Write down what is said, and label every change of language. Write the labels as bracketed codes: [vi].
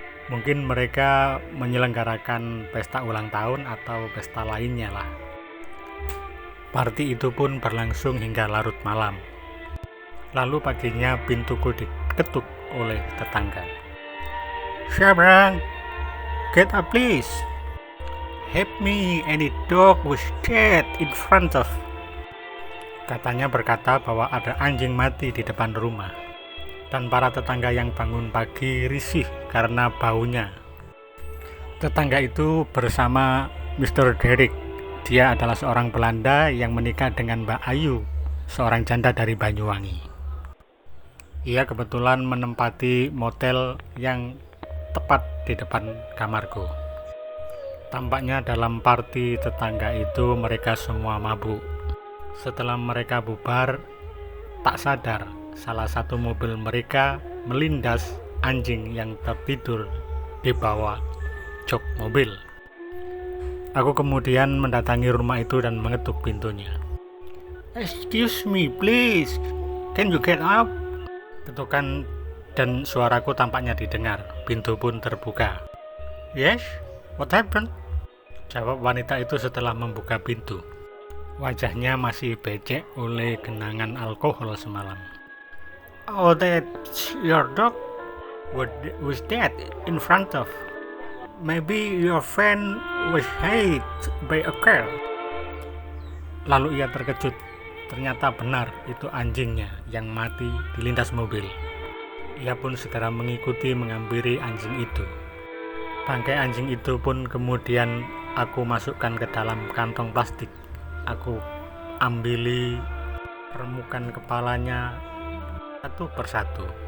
[id] Mungkin mereka menyelenggarakan pesta ulang tahun atau pesta lainnya lah. Party itu pun berlangsung hingga larut malam. Lalu paginya pintuku diketuk oleh tetangga. [en] "Syabrang, get up please. Help me, any dog was dead in front of." [id] Katanya berkata bahwa ada anjing mati di depan rumah. Dan para tetangga yang bangun pagi risih karena baunya. Tetangga itu bersama Mr. Derek. Dia adalah seorang Belanda yang menikah dengan Mbak Ayu, seorang janda dari Banyuwangi. Ia kebetulan menempati motel yang tepat di depan kamarku. Tampaknya dalam party tetangga itu mereka semua mabuk. Setelah mereka bubar, tak sadar salah satu mobil mereka melindas anjing yang tertidur di bawah jok mobil. Aku kemudian mendatangi rumah itu dan mengetuk pintunya. [en] "Excuse me please, can you get up?" [id] Ketukan dan suaraku tampaknya didengar. Pintu pun terbuka. [en] "Yes, what happened?" [id] jawab wanita itu setelah membuka pintu. Wajahnya masih becek oleh genangan alkohol semalam. [en] "Oh, that's your dog?" with that in front of. Maybe your friend was hit by a car. [id] Lalu ia terkejut. Ternyata benar itu anjingnya yang mati dilindas mobil. Ia pun segera mengikuti menghampiri anjing itu. Bangkai anjing itu pun kemudian aku masukkan ke dalam kantong plastik. Aku ambili remukan kepalanya satu persatu.